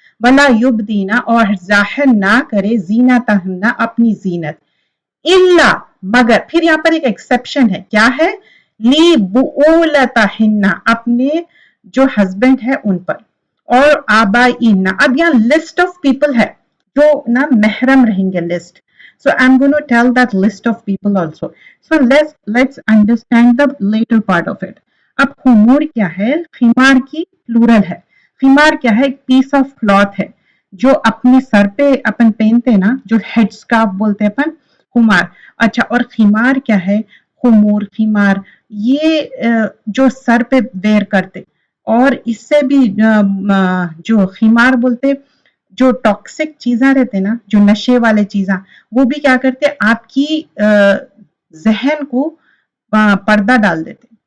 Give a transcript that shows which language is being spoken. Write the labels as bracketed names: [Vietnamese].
[Arabic] वला युब्दीना [Hindi] और जाहिर ना करे [Arabic] जीनतहुन्ना [Hindi] अपनी जीनत, इल्ला मगर, फिर यहाँ पर एक एक्सेप्शन है, क्या है, [Arabic] ली बुऊलतहिन्ना [Hindi] अपने जो हस्बैंड है उन पर, और [Arabic] आबाइन्ना, [Hindi] अब यहाँ लिस्ट ऑफ पीपल है जो ना महरम रहेंगे, list. [English] So I'm going to tell that list of people also. So let's understand the later part of it. [Hindi] अब खुमूर क्या है, खिमार की प्लूरल है। खिमार क्या है, एक पीस ऑफ क्लॉथ है जो अपने सर पे अपन पहनते हैं ना, जो हेड स्कार्फ बोलते हैं अपन, खुमार। अच्छा, और खिमार क्या है, खुमूर खिमार, ये जो सर पे वेयर करते, और इससे भी जो खिमार बोलते, जो टॉक्सिक चीजें रहते ना, जो नशे वाले चीजें, वो भी क्या करते, आपकी जहन को पर्दा डाल देते।